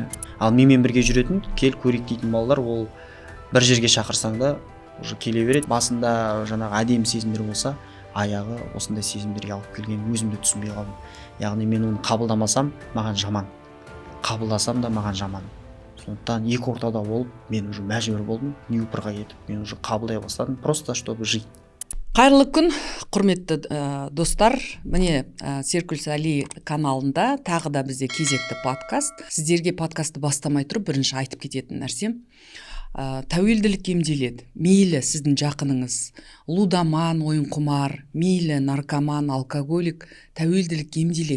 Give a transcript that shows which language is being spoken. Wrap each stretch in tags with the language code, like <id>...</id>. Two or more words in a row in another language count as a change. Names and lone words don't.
<kk>Ал менімен бірге жүретін, кел көрейік дейтін балалар, ол бір жерге шақырсаң да уже келе береді. Басында жаңағы әдемі сезімдер болса, аяғы осындай сезімдерге алып келген, өзімді түсінбей қалдым. Яғни мен оны қабылдамасам, маған жаман. Қабылдасам да маған жаман. Сондықтан екі ортада болып, мен уже мәжбүр болдым, Нью-Йоркқа кетіп, мен уже қабылдай бастадым,</kk> <ru>просто чтобы жить.</ru> <kk>Қайырлы күн, құрметті достар. Міне, Серкулс Али каналында тағы да бізде кезекті подкаст. Сіздерге подкастты бастамай тұрып бірінші айтып кететін нәрсем. Тәуелділік емделеді. Мейлі сіздің жақыныңыз лудоман, ойынқұмар, мейлі наркоман, алкоголик, тәуелділік емделеді.</kk>